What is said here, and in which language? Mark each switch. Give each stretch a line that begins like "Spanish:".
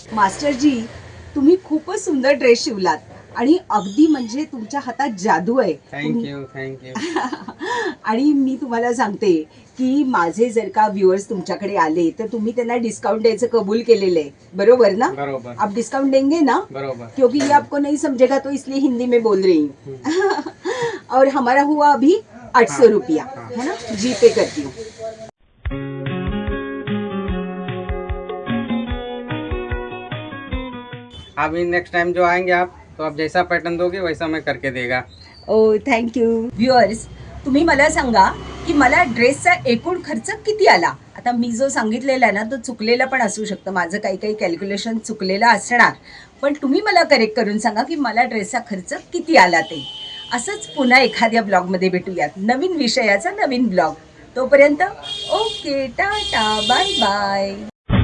Marathi: मास्टरजी तुम्ही खूपच सुंदर ड्रेस शिवलात आणि अगदी म्हणजे तुमच्या हातात जादू आहे.
English: Thank you.
Marathi: आणि मी तुम्हाला सांगते की माझे जर का व्ह्युअर्स तुमच्याकडे आले तर तुम्ही त्यांना डिस्काउंट द्यायचं कबूल केलेलं आहे, बरोबर ना? बरोबर.
Hindi: आप डिस्काउंट देंगे ना?
Marathi: बरोबर.
Hindi: क्योंकि ये आपको नहीं समझेगा तो इसलिए हिंदी में बोल रही हूँ. और हमारा हुआ अभी 800 रुपया, है ना? जी पे करती हूँ. अभी नेक्स्ट टाइम जो आएंगे आप तो आप जैसा पैटर्न दोगे वैसा मैं करके देगा.
English: Oh thank you.
Marathi: व्ह्युअर्स तुम्ही मला सांगा की मला ड्रेसचा एकूण खर्च किती आला. आता मी जो सांगितलेला आहे ना तो चुकलेला पण असू शकतं, माझं काही कॅल्क्युलेशन चुकलेलं असणार, पण तुम्ही मला करेक्ट करून सांगा की मला ड्रेसचा खर्च किती आला ते. असंच पुन्हा एखाद्या ब्लॉगमध्ये भेटूयात, नवीन विषयाचा नवीन ब्लॉग. तोपर्यंत ओके, टाटा, बाय बाय.